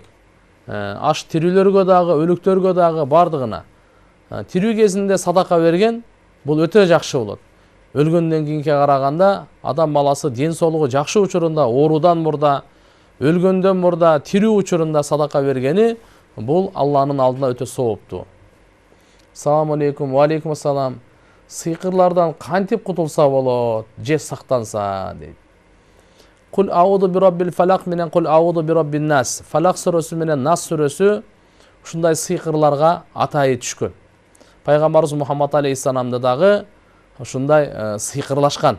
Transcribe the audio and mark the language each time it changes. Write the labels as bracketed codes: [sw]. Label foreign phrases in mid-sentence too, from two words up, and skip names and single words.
[ky] Аш тирүүлөргө дагы, өлүктөргө дагы бардыгына. Тирүү кезинде садака берген бул өтө жакшы болот. Өлгөндөн кийинки караганда адам баласы ден соолугу жакшы учурунда, оорудан мурда, өлгөндөн мурда, тирүү учурунда садака бергени бул Алланын алдында өтө сооптуу. [ar] السلام عليكم. وعليكم السلام. [ky] Сыйкырлардан кантип кутулса болот, же сактанса дейт. [ar] قل أعوذ برب الفلق [ky] менен [ar] قل أعوذ برب الناس. [ky] Фалак сүрөсү менен Нас сүрөсү ушундай сыйкырларга атайы түшкөн. Пайгамбарыбыз Мухаммад алейхиссаламды дагы ушундай сыйкырлашкан.